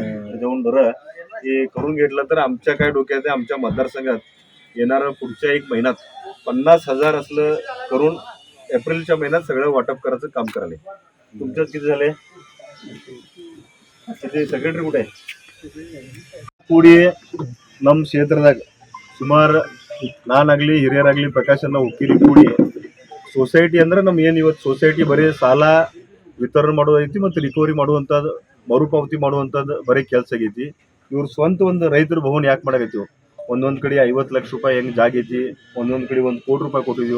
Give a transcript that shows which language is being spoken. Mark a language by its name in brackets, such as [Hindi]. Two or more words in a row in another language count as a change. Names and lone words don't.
[Marathi] त्याच्याहून बरं हे करून घेतलं तर आमच्या काय डोक्यात आहे, आमच्या मतदारसंघात येणारं पुढच्या 1 महिन्यात 50,000 असलं करून एप्रिलच्या महिन्यात सगळं वाटप करायचं काम करायला. तुमच्यात किती झाले? तिथे सेक्रेटरी कुठे आहे? [Kannada] ಕೂಡಿ ನಮ್ಮ ಕ್ಷೇತ್ರದಾಗ ಸುಮಾರು ನಾನಾಗಲಿ ಹಿರಿಯರಾಗಲಿ ಪ್ರಕಾಶನ ಹುಕ್ಕೇರಿ ಕೂಡಿ ಸೊಸೈಟಿ ಅಂದ್ರೆ ನಮ್ಮ ಏನು ಇವತ್ತು ಸೊಸೈಟಿ ಬರೀ ಸಾಲ ವಿತರಣೆ ಮಾಡೋದೈತಿ ಮತ್ತು ರಿಕವರಿ ಮಾಡುವಂಥದ್ದು ಮರುಪಾವತಿ ಮಾಡುವಂಥದ್ದು ಬರೀ ಕೆಲಸ ಆಗೈತಿ. ಇವ್ರು ಸ್ವಂತ ಒಂದು ರೈತರ ಭವನ ಯಾಕೆ ಮಾಡಾಕತ್ತೀವಿ? ಒಂದೊಂದು ಕಡೆ 50 ಲಕ್ಷ ರೂಪಾಯಿ ಹೆಂಗೆ ಜಾಗ ಐತಿ, ಒಂದೊಂದು ಕಡೆ 1 ಕೋಟಿ ರೂಪಾಯಿ ಕೊಟ್ಟಿದ್ದೀವಿ.